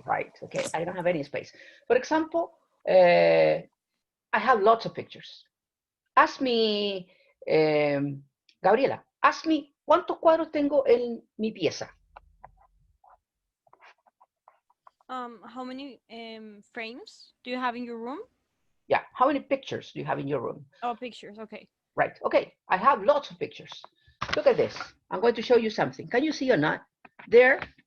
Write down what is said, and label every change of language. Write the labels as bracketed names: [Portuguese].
[English] Right, okay, I don't have any space. For example, I have lots of pictures. Ask me, Gabriela, ask me, [Spanish] ¿cuántos cuadros tengo en mi pieza? [English] How many frames do you have in your room? Yeah, how many pictures do you have in your room? Oh, pictures, okay. Right, okay, I have lots of pictures. Look at this. I'm going to show you something. Can you see or not? There,